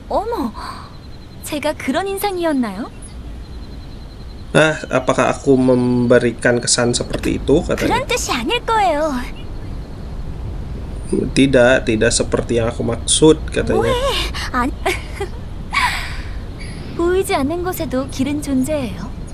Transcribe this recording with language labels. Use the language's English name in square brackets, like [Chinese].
[Korean] 어머, 제가 그런 인상이었나요? [Indonesian] Apakah aku memberikan kesan seperti itu katanya? [Korean] 그런 뜻이 아닐 거예요. [Indonesian] Tidak seperti yang aku maksud katanya. [Korean] 아니, 보이지 않는 곳에도 길은 존재해요.